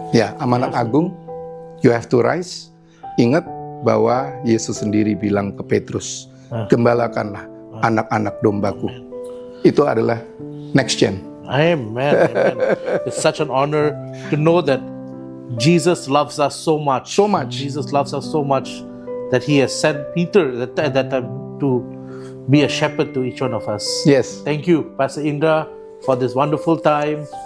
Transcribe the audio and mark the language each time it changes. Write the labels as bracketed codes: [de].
[id] Ya, amanat agung, [en] you have to rise. [id] Ingat bahwa Yesus sendiri bilang ke Petrus, gembalakanlah anak-anak dombaku. Itu adalah [en] next gen. Amen. Amen. It's such an honor to know that Jesus loves us so much. So much. Jesus loves us so much that He has sent Peter at that time to be a shepherd to each one of us. Yes. Thank you, Pastor Indra, for this wonderful time.